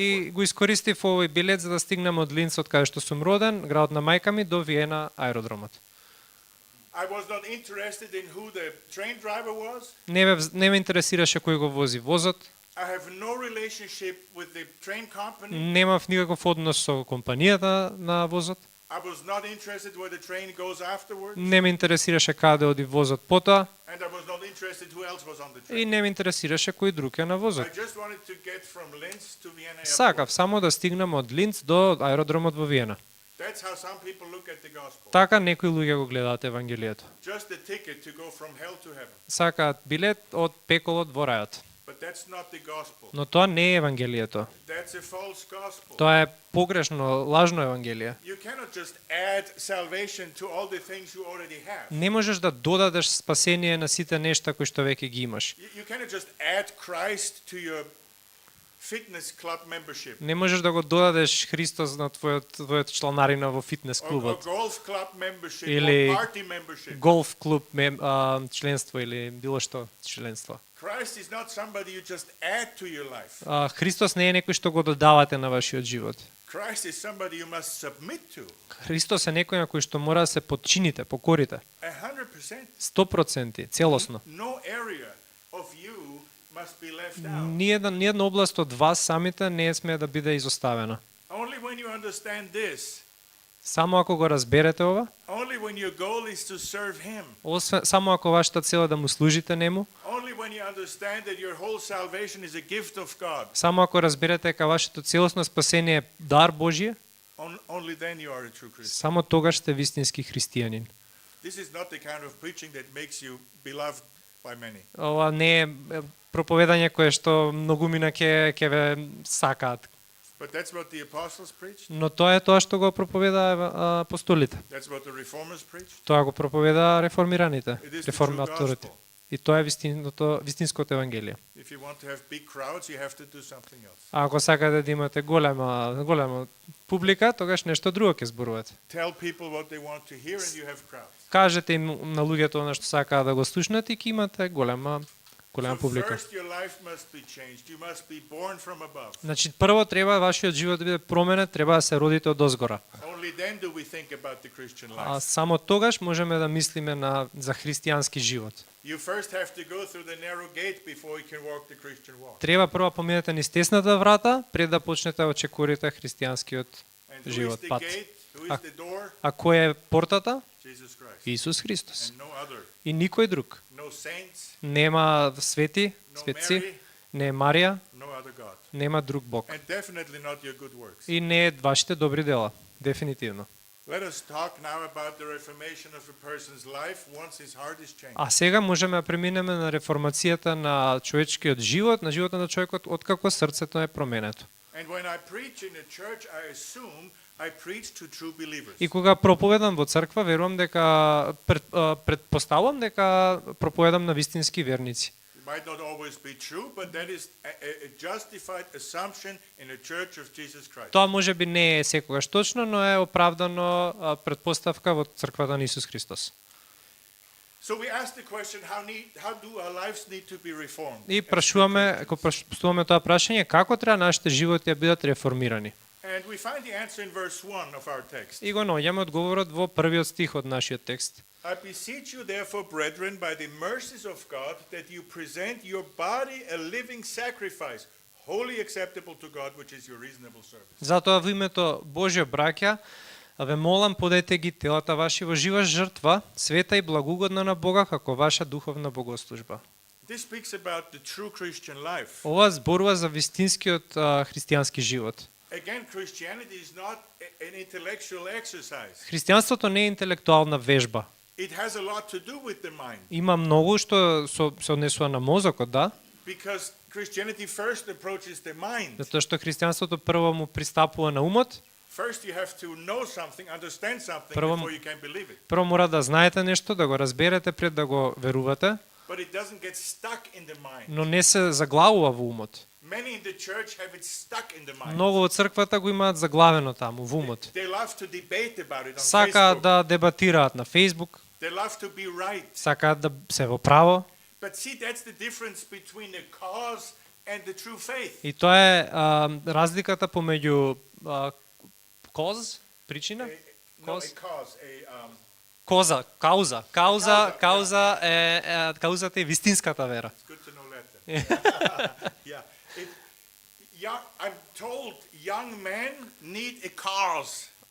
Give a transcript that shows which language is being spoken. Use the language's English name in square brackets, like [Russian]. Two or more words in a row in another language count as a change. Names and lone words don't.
[Macedonian] И го искористив овој билет за да стигнем од Линц, од каде што сум роден, градот на мајка ми, до Виена аеродромот. [English] I was not interested in who the train driver was. [Macedonian] Не ме интересираше кој го вози возот, [English] I have no relationship with the train company. [Macedonian] немав никаков однос со компанијата на возот, [English] I was not interested where the train goes afterwards. [Macedonian] не ме интересираше каде оди возот потоа [English] And I was not interested who else was on the [Macedonian] и [English] train. [Macedonian] не ме интересираше кој друг е на возот. [English] I just wanted to get from Linz to Vienna airport. [Macedonian] Сакав само да стигнем од Линц до аеродромот во Виена. [English] That's how some people look at the gospel. [Macedonian] Така некои луѓе го гледаат евангелието. [English] Just a ticket to go from hell to heaven. [Macedonian] Сакаат билет од пеколот во рајот. [English] But that's not the gospel. [Macedonian] Но тоа не е евангелието. [English] That's a false gospel. [Macedonian] Тоа е погрешно, лажно евангелие. [English] You cannot just add salvation to all the things you already have. [Macedonian] Не можеш да додадеш спасение на сите нешта кои што веќе ги имаш. [English] You cannot just add Christ to your fitness club membership. [Macedonian] Не можеш да го додадеш Христос на твојот чланарина во фитнес [English] Or [Macedonian] клубот, [English] golf club membership [Macedonian] Или [English] or party membership. [Macedonian] голф клуб членство или било што членство. [English] Christ is not somebody you just add to your life. [Macedonian] Христос не е некој што го додавате на вашиот живот. [English] Christ is somebody you must submit to. [Macedonian] Христос е некој на кој што мора да се подчините, покорите. [English] 100%. 100%. [Macedonian] 100%, целосно. [English] No area of you must be left out. [Macedonian] Ниједна област од вас самите не смее да биде изоставена. [English] Only when you understand this, [Macedonian] Само ако го разберете ова, [English] only when your goal is to serve Him, [Macedonian] само ако вашата цел е да му служите нему, [English] only when you understand that your whole salvation is a gift of God, [Macedonian] само ако разберете дека вашето целосно спасение е дар Божје, [English] only then you are a true Christian. [Macedonian] само тогаш сте вистински христијанин. [English] This is not the kind of preaching that makes you beloved by many. [Macedonian] Ова не е проповедање кое што многумина ќе ве сакаат, [English] But that's what the apostles preached. [Macedonian] но тоа е тоа што го проповедаа апостолите. [English] That's what the reformers preached. [Macedonian] Тоа го проповедаа реформираните, [English] It is the true [Macedonian] реформаторите. [English] gospel. [Macedonian] И тоа е вистинското евангелие. [English] If you want to have big crowds, you have to do something else. [Macedonian] А ако сакате да имате голема публика, тогаш нешто друго ќе зборувате. [English] Tell people what they want to hear and you have crowds. [Macedonian] Кажете им на луѓето она што сакаат да го слушнат и ќе имате голема [English] So [Macedonian] публика. [English] first your life must be changed. You must be born from above. [Macedonian] Значи прво треба вашиот живот да биде променет, треба да се родите од озгора. [English] Only then do we think about the Christian [Macedonian] А [English] life. [Macedonian] само тогаш можеме да мислиме за христијански живот. [English] You first have to go through the narrow gate before you can walk the Christian walk. [Macedonian] Треба прво поминете низ тесната врата пред да почнете да очекорите христијанскиот [English] And who is [Macedonian] живот, [English] the [Macedonian] пат. [English] gate? Who is the door? [Macedonian] А кој е портата? [English] Jesus Christ. [Macedonian] Исус Христос. [English] And no other. [Macedonian] И никој друг. [English] No saints, [Macedonian] Нема свети, [English] no [Macedonian] светци, [English] Mary, [Macedonian] не е Марија, [English] no other God. [Macedonian] нема друг Бог. [English] And definitely not your good works. [Macedonian] И не е вашите добри дела, дефинитивно. [English] Let us talk now about the reformation of a person's life once his heart is changed. [Macedonian] А сега можеме да преминеме на реформацијата на човечкиот живот, на животот на човекот откако срцето е променето. [English] And when I preach in a church, I assume I preach to true believers. [Macedonian] И кога проповедам во црква, верувам дека предпоставувам дека проповедам на вистински верници. [English] It might not always be true, but that is a justified assumption in a church of Jesus Christ. [Macedonian] Тоа можеби не е секогаш точно, но е оправдано предпоставка во црквата на Исус Христос. [English] So we ask the question, how do our lives need to be reformed? [Macedonian] И прашуваме, ако поставаме тоа прашање, како треба нашите животи да бидат реформирани? [English] And we find the answer in verse 1 of our text. [Macedonian] И го наоѓаме одговорот во првиот стих од нашиот текст. [English] I beseech you therefore, brethren, by the mercies of God, that you present your body a living sacrifice, wholly acceptable to God, which is your reasonable service. [Macedonian] Затоа во името Божјо, браќа, ве молам, подете ги телата ваши во жива жртва, света и благогодна на Бога, како ваша духовна богослужба. [English] This speaks about the true Christian life. [Macedonian] Ова зборува за вистинскиот христијански живот. [English] Again, Christianity is not an intellectual exercise. [Macedonian] Христијанството не е интелектуална вежба. [English] It has a lot to do with the mind. [Macedonian] Има многу што се однесува на мозокот, да? [English] Because Christianity first approaches the mind. [Macedonian] Затоа што христијанството прво му пристапува на умот, [English] First you have to know something, understand something [Macedonian] Прво- [English] before you can believe it. [Macedonian] прво мора да знаете нешто, да го разберете пред да го верувате, [English] But it doesn't get stuck in the mind. [Macedonian] но не се заглавува во умот. [English] Many in the church have it stuck in the mind. [Macedonian] Многу од црквата го имаат заглавено таму во умот. [English] They love to debate about it on [Macedonian] Сакаат [English] Facebook. [Macedonian] да дебатираат на Facebook, [English] They love to be right. [Macedonian] сакаат да се во право, [English] But see, that's the difference between a cause and the true faith. [Macedonian] и тоа е разликата помеѓу коз, причина, [English] No, [Macedonian] Cause? [English] a cause, [Macedonian] кауза. [English] Causa, [Macedonian] Каузата е вистинската вера. [English] It's good to know Latin. Yeah. I'm told young men need a cause,